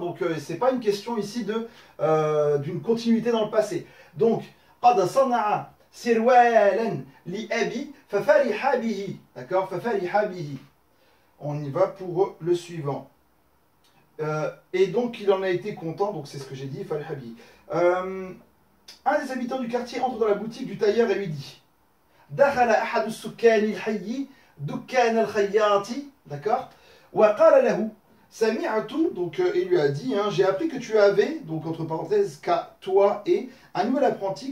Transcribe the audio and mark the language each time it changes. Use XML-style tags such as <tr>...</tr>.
<fr>Donc c'est pas une question ici d'une continuité dans le passé.</fr> <ar>Donc قد صنع سروالا لأبي ففرح به. D'accord, ففرح به.</ar> <fr>On y va pour le suivant. Et donc il en a été content, donc c'est ce que j'ai dit, فرح به. Un des habitants du quartier entre dans la boutique du tailleur et lui dit</fr> <ar>دخل أحد السكان الحي دكان الخياط.</ar> <fr>D'accord.</fr> <ar>وقال له سمعت,</ar> <fr>donc il lui a dit, hein, j'ai appris que tu avais, donc entre parenthèses, qu'à toi et un nouvel apprenti.</fr>